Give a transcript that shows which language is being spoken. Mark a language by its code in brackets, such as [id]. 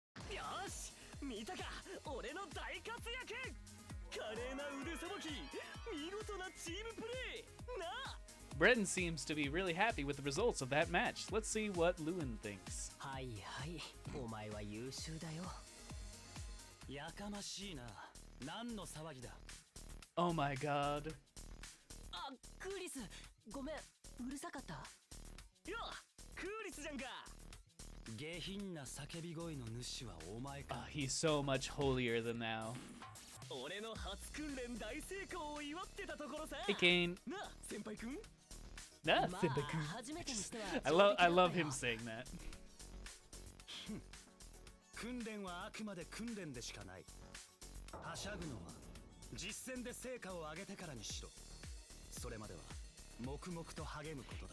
[ja] よし見たか俺の大活躍華麗な腕さばき見事なチームプレーなあ [en] Bren seems to be really happy with the results of that match. Let's see what Lewin thinks. [ja] はいはいお前は優秀だよやかましいな何の騒ぎだ [en] Oh my god. [ja] あクーリスごめんうるさかったよクーリスじゃんか下品な叫び声の主はお前か [en] He's so much holier than thou. [ja] 俺の初訓練大成功を祝ってたところさ [en] Hey Kane. [ja] なあ先輩くん [en] Nah, [ja] まあ Simba-kun. 初めてにしては [en] I love him saying that. [ja] 訓練はあくまで訓練でしかないはしゃぐのは実践で成果を上げてからにしろそれまでは黙々と励むことだ